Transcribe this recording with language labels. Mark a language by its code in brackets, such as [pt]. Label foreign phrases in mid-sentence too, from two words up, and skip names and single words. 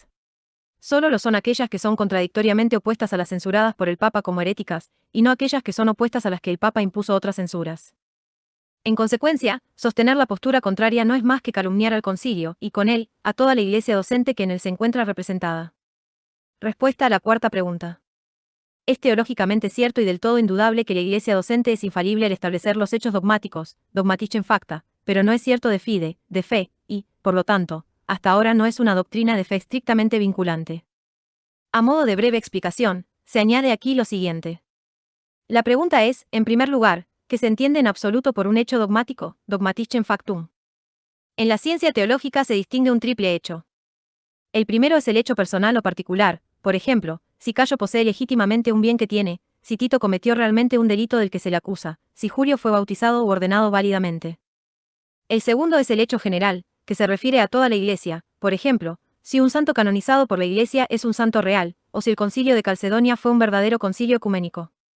[es] Solo lo son aquellas que son contradictoriamente opuestas a las censuradas por el Papa como heréticas, y no aquellas que son opuestas a las que el Papa impuso otras censuras. En consecuencia, sostener la postura contraria no es más que calumniar al concilio, y con él, a toda la Iglesia docente que en él se encuentra representada. Respuesta a la cuarta pregunta. Es teológicamente cierto y del todo indudable que la Iglesia docente es infalible al establecer los hechos dogmáticos, [la] dogmaticem facta, [es] pero no es cierto [la] de fide, [es] de fe, y, por lo tanto, hasta ahora no es una doctrina de fe estrictamente vinculante. A modo de breve explicación, se añade aquí lo siguiente. La pregunta es, en primer lugar, ¿qué se entiende en absoluto por un hecho dogmático, [la] dogmaticem factum? [es] En la ciencia teológica se distingue un triple hecho. El primero es el hecho personal o particular, por ejemplo, si Cayo posee legítimamente un bien que tiene, si Tito cometió realmente un delito del que se le acusa, si Julio fue bautizado u ordenado válidamente. El segundo es el hecho general, que se refiere a toda la Iglesia, por ejemplo, si un santo canonizado por la Iglesia es un santo real, o si el concilio de Calcedonia fue un verdadero concilio ecuménico.